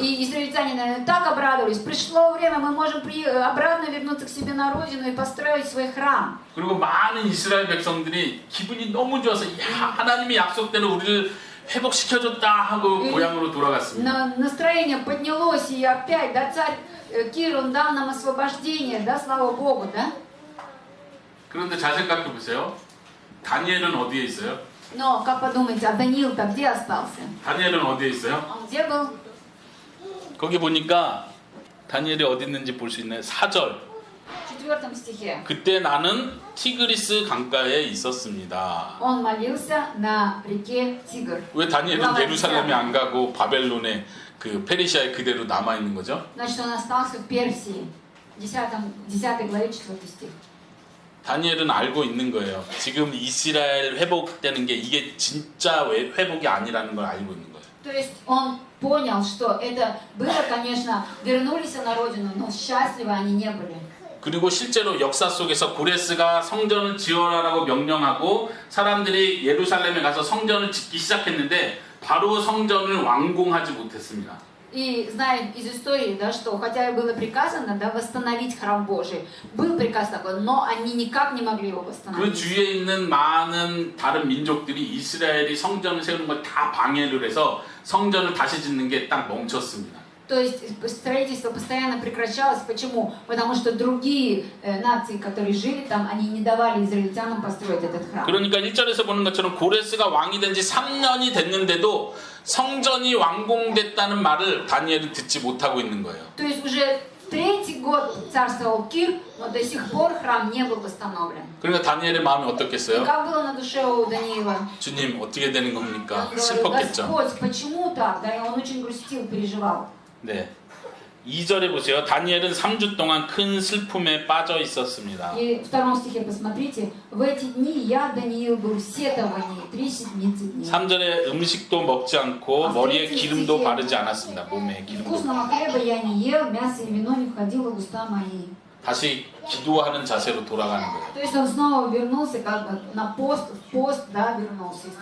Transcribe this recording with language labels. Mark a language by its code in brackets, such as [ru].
[ru] И израильтяне, наверное, так обрадовались. Пришло время, мы можем обратно вернуться к себе на родину и построить свой храм. [ko] 그리고 많은 이스라엘 백성들이 기분이 너무 좋아서 야, 하나님이 약속대로 우리를 회복시켜줬다 하고 고향으로 돌아갔습니다. [ru] Настроение поднялось, и опять, да, царь Кир, он дал нам освобождение, да, слава Богу, да? [ko] 그런데 잘 생각해 보세요. 다니엘은 어디에 있어요? [ru] Но, как подумаете, а Даниил-то где остался? [ko] 다니엘은 어디에 있어요? [ru] Он где был? [ko] 거기 보니까 다니엘이 어디 있는지 볼 수 있나요? 4절. [ru] 4 стихе. [ko] 그때 나는 티그리스 강가에 있었습니다. [ru] Он молился на реке Тигр. [ko] 왜 다니엘은 예루살렘에 안 가고 바벨론에 그 페르시아에 그대로 남아 있는 거죠? [ru] Значит, он остался в Персии. 10 главе 4 стих. [ko] 다니엘은 알고 있는 거예요. 지금 이스라엘 회복되는 게 이게 진짜 회복이 아니라는 걸 알고 있는 거예요. [ru] То есть он понял, что это было, конечно, вернулись на родину, но счастливы они не были. [ko] 그리고 실제로 역사 속에서 고레스가 성전을 지어라라고 명령하고 사람들이 예루살렘에 가서 성전을 짓기 시작했는데 바로 성전을 완공하지 못했습니다. [ru] И знаем из истории, да, что хотя и было приказано, да, восстановить храм Божий, был приказ такой, но они никак не могли его [ko] 그 [ru] восстановить. [ko] 주위에 있는 많은 다른 민족들이 이스라엘이 성전을 세우는 걸 다 방해를 해서 성전을 다시 짓는 게 딱 멈췄습니다. [ru] То есть строительство постоянно прекращалось. Почему? Потому что другие нации, которые жили там, они не давали израильтянам построить этот храм. [ko] 그러니까 1절에서 보는 것처럼 고레스가 왕이 된 지 3년이 됐는데도 성전이 완공됐다는 말을 다니엘은 듣지 못하고 있는 거예요. [ru] То есть уже третий год царствовал Кир, но до сих пор храм не был восстановлен. [ko] 그러니까 다니엘의 마음이 [ru] И [ko] 어떻겠어요? [ru] как было на душе у Даниила? [ko] 주님 어떻게 되는 겁니까? [ru] Он говорил, [ko] 슬펐겠죠. [ru] Господь, почему так? Да, и он очень грустил, переживал. [ko] 네. 2절에 보세요. 다니엘은 3주 동안 큰 슬픔에 빠져 있었습니다. [ru] И в 2 стихе посмотрите. В эти дни я, Даниил, был в сетовании 3 седмицы дней. [ko] 3절에 음식도 먹지 않고 머리에 기름도 바르지 않았습니다. 몸에 기름도. [ru] Вкусного хлеба я не ел, мясо и вино не входило в уста мои. [ko] 다시 기도하는 자세로 돌아가는 거예요. [ru] То есть он снова вернулся, как бы на пост, в пост, да, вернулся. И стал